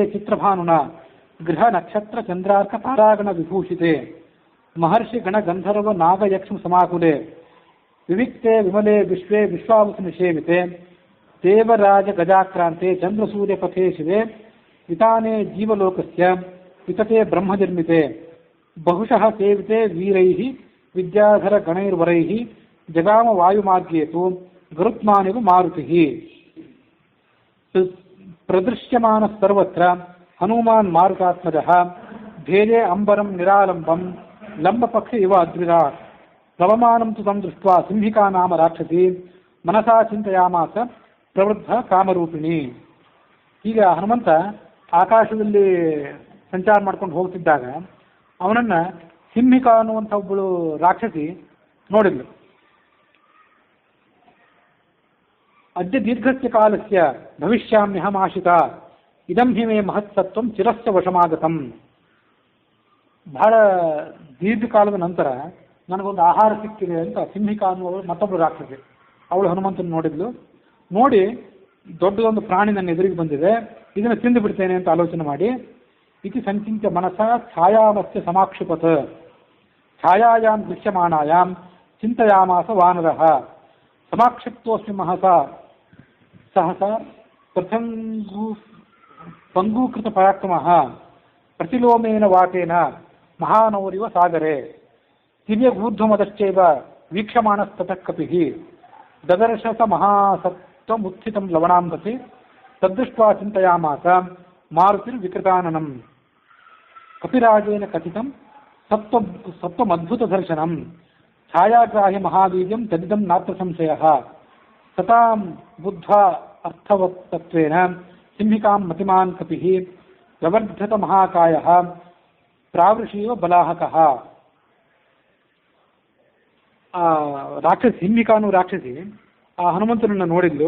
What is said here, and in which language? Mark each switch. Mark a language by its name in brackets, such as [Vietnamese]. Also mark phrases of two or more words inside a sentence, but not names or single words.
[Sanskrit] ಚಿತ್ರಭಾನುನ ಗೃಹ ನಕ್ಷತ್ರ ಚಂದ್ರಾರ್ಕ ತಾರಾಗಣ ವಿಭೂಷಿತೆ ಮಹರ್ಷಿ ಗಣ ಗಂಧರ್ವ ನಾಗಯಕ್ಷ ಸಮಾಕುಲೆ ವಿವಿಕ್ತೆ ವಿಮಲೆ ವಿಶ್ವೇ ವಿಶ್ವಾವಸು ನಿಷೇವಿತೆ ದೇವರಾಜ ಗಜಾಕ್ರಾಂತೆ ಚಂದ್ರಸೂರ್ಯ ಪಥೇ ಶಿವೆ ವಿತಾನೆ ಜೀವಲೋಕಸ್ಯ ವಿತತೆ ಬ್ರಹ್ಮನಿರ್ಮಿತೆ ಬಹುಶಃ ಸೇವಿತೆ ವೀರೈಃ ವಿದ್ಯಾಧರ ಗಣೈರ್ವರೈಃ ಜಗಾಮ ವಾಯುಮಾರ್ಗೇತು ಗರುತ್ಮಾನಿವ ಮಾರುತಿಃ ಪ್ರದೃಶ್ಯಮಾನ ಸರ್ವತ್ರ ಹನುಮಾನ್ ಮಾರುತಾತ್ಮಜಃ ಭೇದೆ ಅಂಬರಂ ನಿರಾಲಂಬಂ ಲಂಬಪಕ್ಷ ಇವ ಅದ್ವಿರಾ ಪ್ಲವಮಾನಂ ತು ತಂ ದೃಷ್ಟ್ವಾ ಸಿಂಹಿಕಾ ನಾಮ ರಾಕ್ಷಸಿ ಮನಸಾ ಚಿಂತಯಾಮಾಸ ಪ್ರವೃದ್ಧ ಕಾಮರೂಪಿಣಿ. [Kannada] ಈಗ ಹನುಮಂತ ಆಕಾಶದಲ್ಲಿ ಸಂಚಾರ ಮಾಡ್ಕೊಂಡು ಹೋಗ್ತಿದ್ದಾಗ ಅವನನ್ನ ಸಿಂಹಿಕಾ ಅನ್ನುವಂಥ ಒಬ್ಬಳು ರಾಕ್ಷಸಿ ನೋಡಿದ್ಲು. [Sanskrit] ಅದ್ಯ ದೀರ್ಘಸ್ಯ ಕಾಲಸ್ಯ ಭವಿಷ್ಯಾಮ್ಯಹಮಾಶಿತ ಇದಂ ಹಿ ಮೇ ಮಹತ್ಸತ್ವಂ ಚಿರಸ್ಯ ವಶಮಾಗತಂ. [Kannada] ಬಹಳ ದೀರ್ಘಕಾಲದ ನಂತರ ನನಗೊಂದು ಆಹಾರ ಸಿಕ್ಕಿದೆ ಅಂತ ಸಿಂಹಿಕಾ ಅನ್ನುವಳು ಮತ್ತೊಬ್ಬಳು ರಾಕ್ಷಸಿ ಅವಳು ಹನುಮಂತನ ನೋಡಿದ್ಲು. ನೋಡಿ ದೊಡ್ಡದೊಂದು ಪ್ರಾಣಿ ನನ್ನ ಎದುರಿಗೆ ಬಂದಿದೆ, ಇದನ್ನು ತಿಂದು ಬಿಡ್ತೇನೆ ಅಂತ ಆಲೋಚನೆ ಮಾಡಿ [Sanskrit] ಇತಿ ಸಂಚಿಂತ್ಯ ಮನಸ ಛಾಯಾಮಸ್ಯ ಸಮಾಕ್ಷಿಪತ್ ಛಾಯಾಯಾಂ ದೃಶ್ಯಮಾನಾಯಾಂ ಚಿಂತಯಾಮಾಸ ವಾನರಃ ಸಮಾಕ್ಷಿಪ್ತೋಸ್ಮಿ ಮಹಸ ಸಹಸ ಪಂಗೂಕೃತ ಪರಾಕ್ರಮಃ ಪ್ರತಿಲೋಮೇನ ವಾಟೇನ ಮಹಾನೌರಿವ ಸಾಗರೆ ದಿವ್ಯಗೂರ್ಧ್ವಮದಶ್ಚೈವ ವೀಕ್ಷಮಾಣಸ್ತತಃ ಕಪಿಃ ದದರ್ಶ ಸ ಮಹಾಸತ್ವಮುತ್ಥಿತಂ ಲವಣಾಂಬಸಿ ತದ್ದೃಷ್ಟ್ವಾ ಚಿಂತಯಾಮಾಸ ಮಾರುತಿರ್ವಿಕೃತಾನನಂ ಕಪಿರಾಜೇನ ಕಥಿತಂ ಸತ್ವಮದ್ಭುತದರ್ಶನಂ ಛಾಯಾಗ್ರಾಹ್ಯ ಮಹಾವೀರ್ಯಂ ತದಿದಂ ನಾತ್ರ ಸಂಶಯಃ ಸತಾಂ ಬುದ್ಧ್ವಾ ಅರ್ಥವತ್ತತ್ವೇನ ಸಿಂಹಿಕಾಂ ಮತಿಮಾನ್ ಕಪಿಃ ಪ್ರವರ್ಧತ ಮಹಾಕಾಯಃ ಪ್ರಾವೃಷೀವ ಬಲಾಹಕಃ. [Kannada] ಆ ರಾಕ್ಷಸಿ ಸಿಂಹಿಕಾನು ರಾಕ್ಷಸಿ ಆ ಹನುಮಂತನನ್ನ ನೋಡಿದ್ಲು.